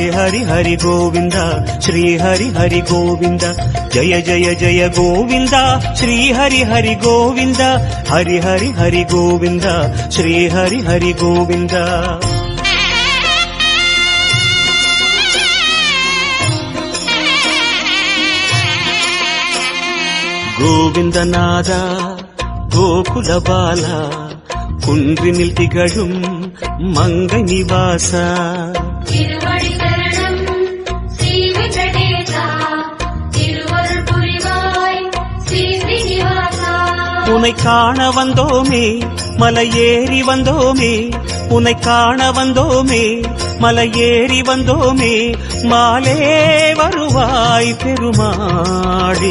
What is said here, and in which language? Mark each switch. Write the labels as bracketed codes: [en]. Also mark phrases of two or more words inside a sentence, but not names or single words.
[kn] ಹರಿ ಹರಿ ಗೋವಿಂದ ಶ್ರೀ ಹರಿ ಹರಿ ಗೋವಿಂದ ಜಯ ಜಯ ಜಯ ಗೋವಿಂದ ಶ್ರೀ ಹರಿ ಹರಿ ಗೋವಿಂದ ಹರಿ ಹರಿ ಹರಿ ಗೋವಿಂದ ಶ್ರೀ ಹರಿ ಹರಿ ಗೋವಿಂದ ಗೋವಿಂದನಾದ ಗೋಕುಲ ಬಾಲ [ta] குன்றினில் திகழும் மங்கை நிவாச திருவடி சரணம் ஸ்ரீ வெங்கடேசா திருவருள் புரிவாய் ஸ்ரீ ஸ்ரீனிவாசா உன்னை காண வந்தோமே மலையேறி வந்தோமே உன்னை காண வந்தோமே மலையேறி வந்தோமே மாலே வருவாய் பெருமாடி